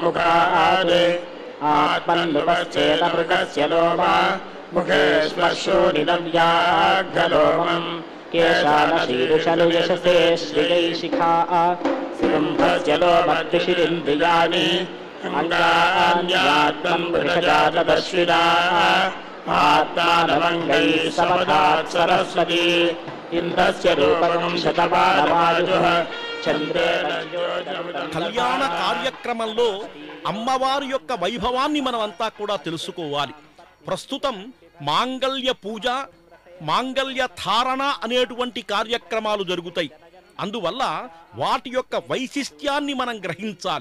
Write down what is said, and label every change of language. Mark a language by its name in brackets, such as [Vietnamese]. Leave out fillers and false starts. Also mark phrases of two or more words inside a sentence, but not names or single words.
[Sanskrit] मुखात् आत्मन्नुपश्चेन मृगस्य लोमा मुखे श्मश्रूनिनव्याघ्रलोमम् केशानशीरुषनुयशसे श्रियैशिखा सिंहस्य लोमद्विषिरिन्द्रियाणि अङ्गान्यात्मम् वृषजातदश्विना आत्मानमङ्गैः समधात् सरस्वती इन्द्रस्य रूपकम् शतमानवायुः [Telugu] కళ్యాణ కార్యక్రమంలో అమ్మవారి యొక్క వైభవాన్ని మనమంతా కూడా తెలుసుకోవాలి. ప్రస్తుతం మాంగళ్య పూజ, మాంగళ్య ధారణ అనేటువంటి కార్యక్రమాలు జరుగుతాయి. అందువల్ల వాటి యొక్క వైశిష్ట్యాన్ని మనం గ్రహించాలి.